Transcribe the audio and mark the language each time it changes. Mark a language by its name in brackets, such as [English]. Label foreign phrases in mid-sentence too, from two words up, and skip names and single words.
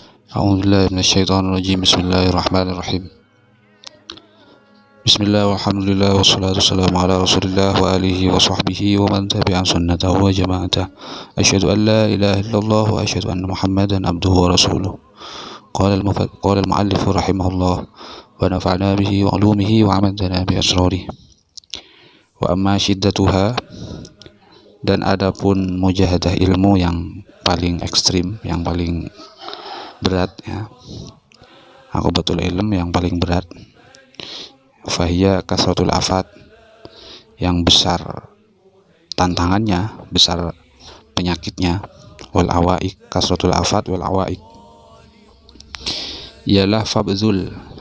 [Arabic] أعوذ بالله من الشيطان الرجيم. بسم الله الرحمن الرحيم. بسم الله والحمد لله والصلاة والسلام على رسول الله وآله وصحبه ومن تبع سنته وجماعته. أشهد أن لا إله إلا الله وأشهد أن محمدا عبده ورسوله. قال المؤلف رحمه الله ونفعنا به وعلومه وأمدنا بأسراره. وأما شدتها, [Indonesian] dan adapun mujahadah ilmu yang paling ekstrim, yang paling berat, ya, [Arabic] عقبة العلم [Indonesian] yang paling berat, [Arabic] فهي كثرة الآفات, [Indonesian] yang besar tantangannya, besar penyakitnya, [Arabic] والعوائق، كثرة الآفات والعوائق, [Indonesian] ialah fabzul,